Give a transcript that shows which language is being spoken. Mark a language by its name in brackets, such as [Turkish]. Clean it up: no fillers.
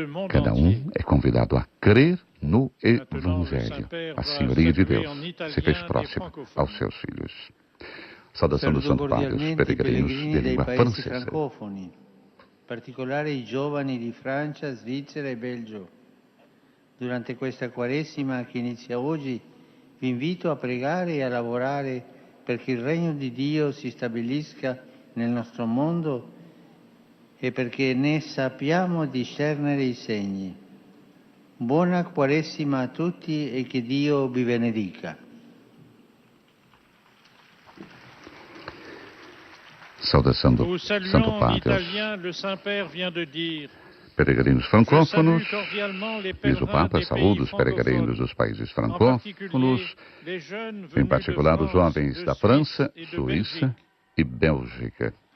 [Portuguese] Cada um é convidado a crer no Evangelho. A senhoria de Deus se fez próxima aos seus filhos. Saudação do Santo Padre aos peregrinos de língua francesa. [Italian] In particolare i giovani di Francia, Svizzera e Belgio. Durante questa Quaresima che inizia oggi, vi invito a pregare e a lavorare perché il regno di Dio si stabilisca nel nostro mondo e perché ne sappiamo discernere i segni. Buona Quaresima a tutti e che Dio vi benedica. [Portuguese] Saudação do Santo Padre aos peregrinos francófonos. Diz o Papa, saúde os peregrinos dos países francófonos, em particular os jovens da França, Suíça e Bélgica.